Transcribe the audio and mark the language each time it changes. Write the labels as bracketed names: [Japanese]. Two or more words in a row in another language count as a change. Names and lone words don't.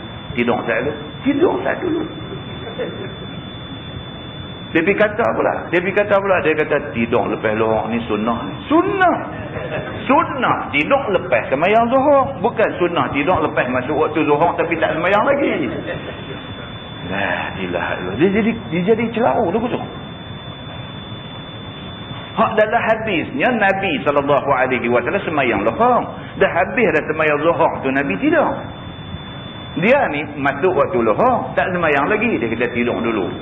[Malay] Tidur tak dulu. Tidur tak dulu. Dia pergi kata pula. Dia kata tidur lepas lorong ni sunnah ni. Sunnah. Sunnah tidur lepas semayang zuhur. Bukan sunnah tidur lepas masuk waktu zuhur tapi tak semayang lagi. [Arabic] لا إله إلا الله. [Malay] Dia jadi celau tu betul. Hak dalam hadisnya Nabi SAW semayang zuhur. Dah habis dah semayang zuhur tu Nabi tidur. Dia ni masuk waktu zuhur tak semayang lagi. Dia kata tidur dulu.